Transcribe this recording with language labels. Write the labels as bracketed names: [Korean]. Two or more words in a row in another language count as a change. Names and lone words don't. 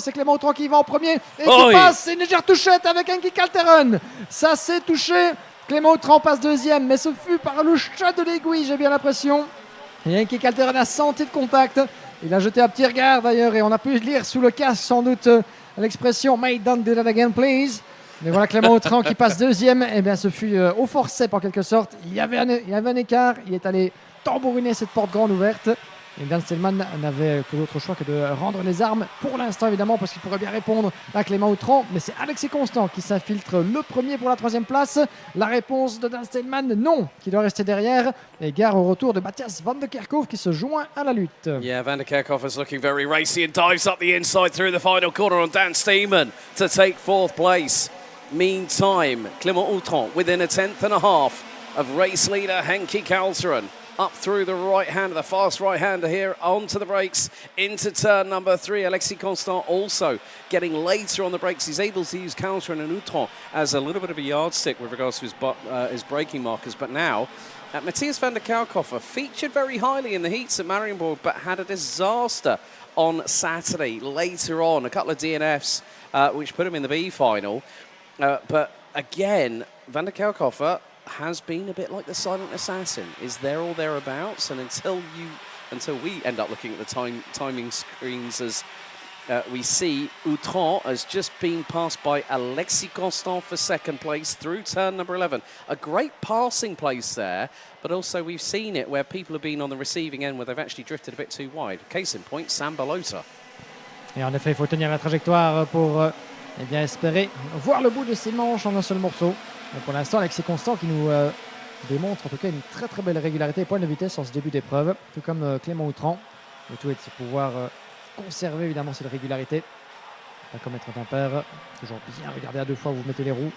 [French] C'est Clément Outran qui va en premier et qui passe. C'est une légère touchette avec Henki Kalteren. Ça s'est touché. Clément Outran passe deuxième, mais ce fut par le chat de l'aiguille, j'ai bien l'impression. Et Henki Kalteren a senti le contact. Il a jeté un petit regard d'ailleurs et on a pu lire sous le casque sans doute l'expression « [English] Mate, don't do that again, please ». [French] Mais voilà Clément Outran qui passe deuxième. Et bien ce fut au forceps en quelque sorte. Il y avait un écart. Il est allé tambouriner cette porte grande ouverte. Et Dan Steinman n'avait que d'autre choix que de rendre les armes pour l'instant évidemment parce qu'il pourrait bien répondre à Clément Outran. Mais c'est Alexis Constant qui s'infiltre le premier pour la 3e place. La réponse de Dan Steinman, non, qui doit rester derrière. Et gare au retour de Matthias van der Kerkhoff qui se joint à la lutte. [English] Yeah, van der Kerkhoff is looking very racy and dives up the inside through the final corner on Dan Steinman to take 4th place. Meantime, Clément Outran within a 10th and a half of race leader Henki Kalteren. Up through the right-hander, the fast right-hander here, onto the brakes, into turn number 3. Alexis Constant also getting later on the brakes. He's able to use Kalteren and Outran as a little bit of a yardstick with regards to his braking markers. But now, Matthias van der Kerkhoff featured very highly in the heats at Marienborg, but had a disaster on Saturday. Later on, a couple of DNFs, which put him in the B final. But again, van der Kerkhoff has been a bit like the silent assassin, is there or thereabouts, and until we end up looking at the timing screens as we see Outran has just been passed by Alexis Constant for 2nd place through turn number 11. A great passing place there, but also we've seen it where people have been on the receiving end where they've actually drifted a bit too wide. Case in point, Sam Balota. [French] Et en effet, il faut tenir la trajectoire pour eh bien, espérer voir le bout de ces manches en un seul morceau. Mais pour l'instant, Alexis Constant qui nous démontre en tout cas une très très belle régularité et point de vitesse en ce début d'épreuve, tout comme Clément Outran. Le tout est de pouvoir conserver évidemment cette régularité, pas commettre d'impair, toujours bien regarder à 2 fois où vous mettez les roues.